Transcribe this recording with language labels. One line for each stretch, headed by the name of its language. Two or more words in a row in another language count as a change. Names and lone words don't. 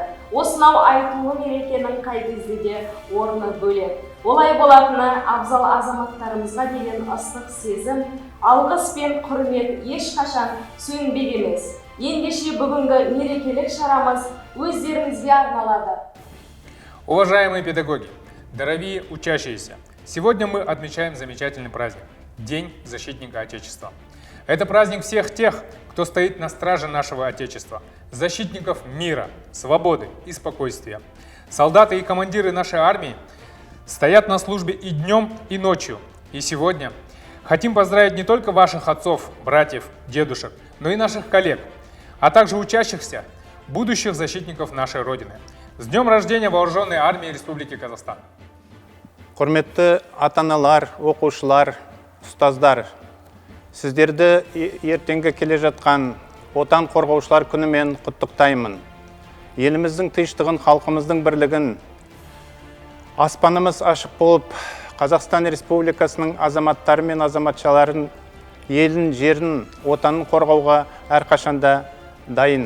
Kazakh: Осынау айтулы мерекенің қай кезде де орны бөлек. Олай болатыны абзал азаматтарымызға деген ыстық сезім, алғыс пен құрмет ешқашан сөнбек емес. Ендеше бүгінгі мерекелік шарамыз өздеріңізге арналады.
Russian: Уважаемые педагоги, дорогие учащиеся, сегодня мы отмечаем замечательный праздник – День защитника Отечества. Это праздник всех тех, кто стоит на страже нашего Отечества, защитников мира, свободы и спокойствия. Солдаты и командиры нашей армии стоят на службе и днем, и ночью. И сегодня хотим поздравить не только ваших отцов, братьев, дедушек, но и наших коллег, а также учащихся, будущих защитников нашей Родины. С днем рождения Вооруженной армии Республики Казахстан!
Kazakh: Құрметті ата-аналар, оқушылар, ұстаздар, сіздерді ертеңгі келе жатқан отан қорғаушылар күнімен құттықтаймын. Еліміздің тыныштығын, халқымыздың бірлігін, аспанымыз ашық болып, Қазақстан Республикасының азаматтары мен азаматшаларын, елін, жерін, отанын қорғауға әрқашанда дайын.